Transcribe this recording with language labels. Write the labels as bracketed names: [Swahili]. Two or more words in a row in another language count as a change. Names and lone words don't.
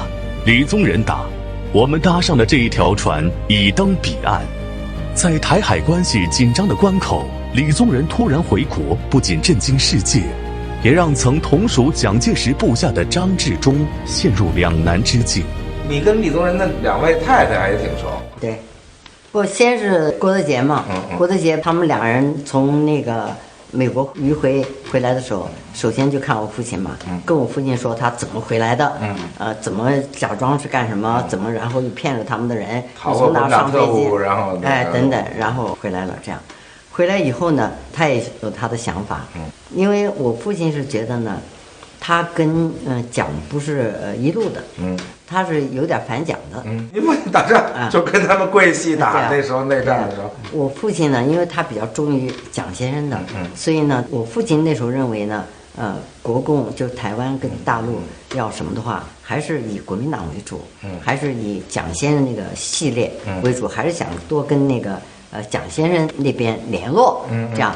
[Chinese] 李宗仁答：“我們搭上的這一條船已登彼岸。” 在台海關係緊張的關口，李宗仁突然回國，不僅震驚世界，也讓曾同屬蔣介石部下的張治中陷入兩難之境。你跟李宗仁的2位太太還也挺熟。对，不，先是郭德洁嘛，郭德洁他們2人從那個美國迂回來的時候，首先就看我父親嘛，跟我父親說他怎麼回來的，怎麼假裝是幹什麼，怎麼然後又騙了他們的人，又從哪上飛機，然後等等，然後回来了。這樣回來以後呢，他也有他的想法，因為我父親是覺得呢，他跟蔣不是一路的，他是有點反蔣的，你父親打仗就跟他們跪戲打，那時候內戰的時候。我父親呢，因為他比較忠於蔣先生的，所以呢，我父親那時候認為呢，國共就是台灣跟大陸要什麼的話，還是以國民黨為主，還是以蔣先生那個系列為主，還是想多跟那個蔣先生那邊聯絡，這樣。